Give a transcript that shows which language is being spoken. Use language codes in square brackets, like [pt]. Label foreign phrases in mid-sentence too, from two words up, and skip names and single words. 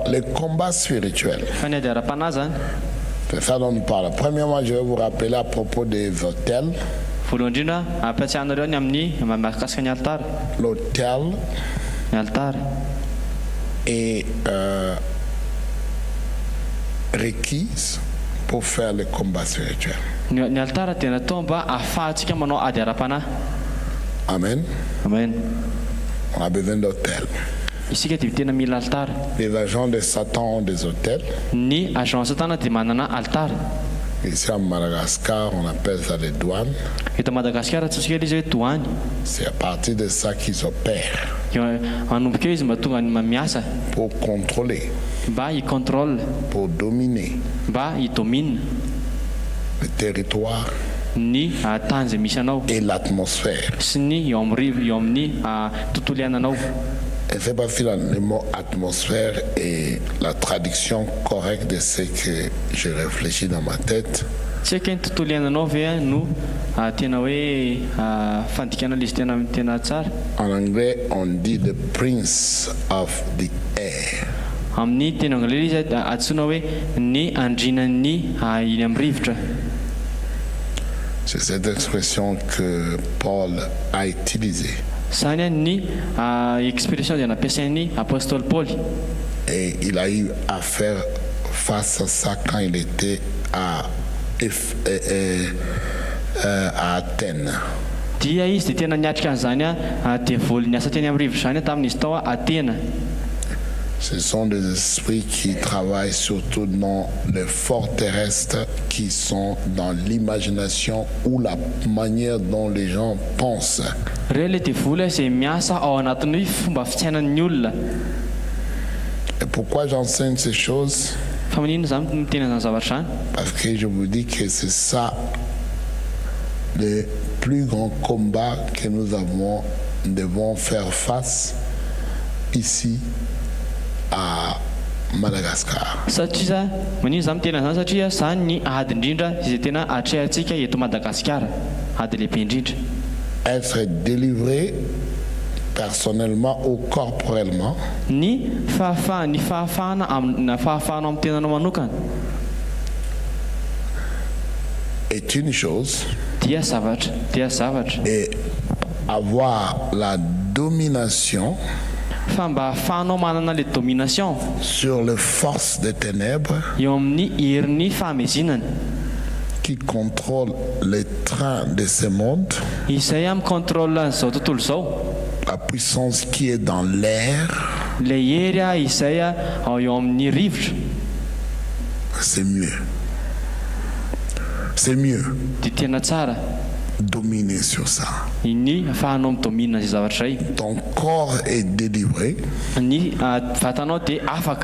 [fr] les combats spirituels, [mg] fa ny ady ara-panahy zany [fr] c'est ça dont on parle. Premièrement, je vais vous rappeler à propos des hôtels. [mg] voalohany indrindra ampiatsiahanareo ny amin'ny mahakasika ny altara [fr] L'hôtel [mg] ny altara [fr] est requise pour faire les combats spirituels. [mg] ny altara dia natao mba ahafahantsika manao ady ara-panahy. Amen. Amen. [fr] On a besoin d'hôtels. [mg] Isika dia tena mila altara. [fr] Les agents de Satan ont des hôtels. [mg] Ny agent satana dia manana altara. [fr] Ici à Madagascar, on appelle ça les douanes. [mg] Eto Madagasikara tsika izy hoe douane. [fr] C'est à partir de ça qu'ils opèrent [mg] Manomboka eo izy mba tonga miasa [fr] pour contrôler, [mg] mba hicontrôle, [fr] pour dominer [mg] mba hidomine [fr] le territoire [mg] ny tany izay misy anao [fr] et l'atmosphère. [mg] sy ny eo amin'ny tontolo iainanao. [fr] Je ne sais pas si le mot atmosphère est la traduction correcte de ce que je réfléchis dans ma tête. [mg] Tsy haiko ny tontolo iainanao ve no tena hoe fandikana izy tena tsara. [fr] En anglais, on dit [en] the prince of the air. [mg] Amin'ny teny anglais izy antsoina hoe ny andrinan'ny iny amin'ny rivotra. [fr] C'est cette expression que Paul a utilisée. [mg] Zany ny expression dia nampiasain'ny apôstôly Paul. [fr] Et il a eu à faire face à ça quand il était à Athènes. [mg] Dia izy dia tena niatrika an'izany dia voly niasa teny amin'ny rivotra zany tamin'izy tao Athènes. [fr] Ce sont des esprits qui travaillent surtout dans les forts terrestres qui sont dans l'imagination ou la manière dont les gens pensent. [mg] Reo le dia voly izay miasa ao anatin'ny fomba fitsainan'ny olona. [fr] Et pourquoi j'enseigne ces choses? [mg] Fa maninona zany miteny an'izany zavatra zany? [fr] Parce que je vous dis que c'est ça le plus grand combat que nous devons faire face ici à Madagascar. [mg] Satria maninona zany miteny an'izany satria zany ny ady indrindra izay tena atrehantsika eto Madagasikara, ady lehibe indrindra. [fr] Être délivré personnellement ou corporellement [mg] Ny fahafahana fahafahanao amin'ny tenanao manokana [fr] est une chose, [mg] dia zavatra [fr] et avoir la domination [mg] fa mba ahafahanao manana [fr] le domination sur les forces des ténèbres [mg] eo amin'ny herin'ny fahamezinana [fr] qui contrôlent les trains de ce monde, [mg] izay amin'ny contrôle an'izao tontolo izao. [fr] la puissance qui est dans l'air, [mg] le hery izay eo amin'ny rivotra. [fr] c'est mieux. C'est mieux [mg] Dia tena tsara [fr] dominer sur ça. [mg] ny ahafahanao midomina izay zavatra izay. [fr] Ton corps est délivré, [mg] Ny vatanao dia afaka